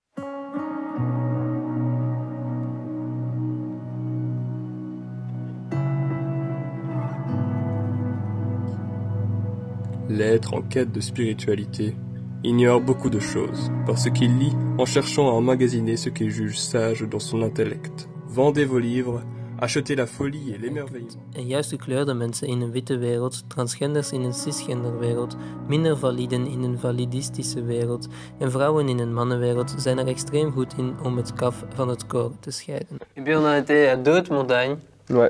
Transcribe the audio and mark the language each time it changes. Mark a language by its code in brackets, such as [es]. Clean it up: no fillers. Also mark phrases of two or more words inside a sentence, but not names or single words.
[fr] L'être en quête de spiritualité ignore beaucoup de choses, parce qu'il lit en cherchant à emmagasiner ce qu'il juge sage dans son intellect. Vendez vos livres, achetez la folie et l'émerveillement. [nl] En juist gekleurde mensen in een witte wereld, transgenders in een cisgender wereld, minder validen in een validistische wereld en vrouwen in een mannenwereld zijn er extreem goed in om het kaf van het koren te scheiden. [fr] Et puis on a été à d'autres montagnes. Ouais.